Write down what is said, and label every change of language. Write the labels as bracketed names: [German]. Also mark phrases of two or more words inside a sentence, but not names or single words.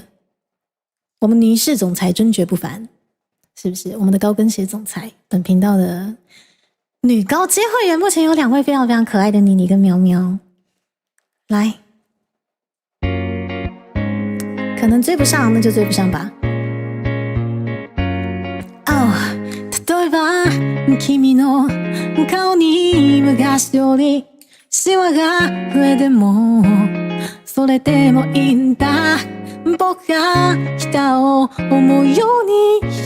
[Chinese] 我们倪氏总裁尊爵不凡，是不是？我们的高跟鞋总裁，本频道的女高阶会员，目前有2位非常非常可爱的妮妮跟喵喵。来，可能追不上，那就追不上吧。 [Japanese] 例えば君の顔に昔よりシワが増えてもそれでもいいんだ僕が人を思うように